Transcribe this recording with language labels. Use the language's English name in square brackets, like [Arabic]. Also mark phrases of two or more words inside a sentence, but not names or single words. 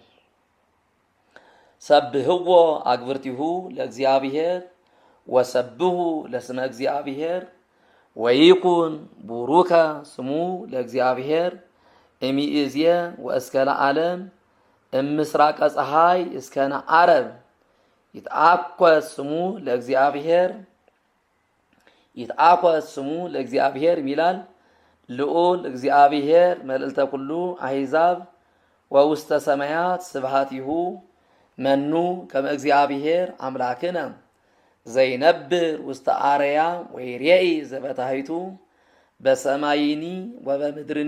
[Geez] ሰብህዎ አግብርቲሁ ለእግዚአብሔር ወሰብሁ ለስመ እግዚአብሔር ወይኩን ቡሩከ ስሙ ለእግዚአብሔር እሚእዝየ ወእስከ ለዓለም እምስራቀ ፀሐይ እስከ ነዓረብ ይትአኰስ ስሙ ለእግዚአብሔር ይትአኰስ ስሙ ለእግዚአብሔር ይላል። ልዑል እግዚአብሔር መልዕልተ ኩሉ አሕዛብ ወውስተ ሰማያት ስብሃቲሁ መኑ ከመ እግዚአብሔር አምላክነ ዘይነብር ውስተ አርያ ወይሬኢ ዘበታሕቱ በሰማይኒ ወበምድርኒ